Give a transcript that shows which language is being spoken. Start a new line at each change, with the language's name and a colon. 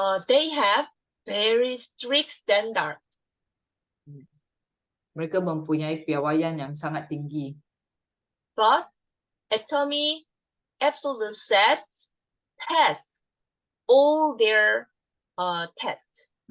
English: They have very strict standard.
Malay: Mereka mempunyai piawaian yang sangat tinggi.
English: But Atomy Absolute Set passed all their tests.